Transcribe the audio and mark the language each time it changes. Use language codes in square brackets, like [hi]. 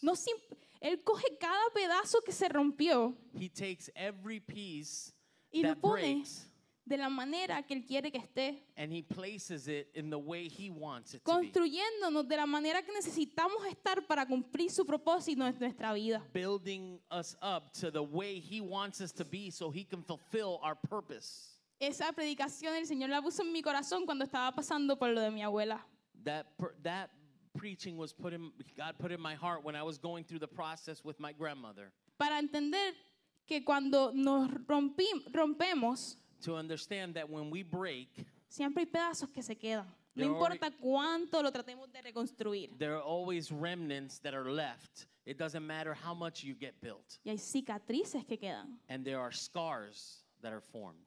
[es] No Él coge cada pedazo que se rompió [en] He takes every piece [es] y lo [en] that [es] pone [en] breaks [es] de la manera que Él quiere que esté, [en] and He places it in the way He wants it to be. [es] construyéndonos de la manera que necesitamos estar para cumplir su propósito en nuestra vida. [en] Building us up to the way He wants us to be so He can fulfill our purpose. [es] Esa predicación el Señor la puso en mi corazón cuando estaba pasando por lo de mi abuela. [en] That preaching was God put in my heart when I was going through the process with my grandmother. [es] Para entender que cuando nos rompemos, [en] To understand that when we break, [es] siempre hay pedazos que se quedan. No [en] There are [es] importa cuánto lo tratemos de reconstruir. [en] there are always remnants that are left. It doesn't matter how much you get built. [es] Y hay cicatrices que quedan. [en] And there are scars that are formed.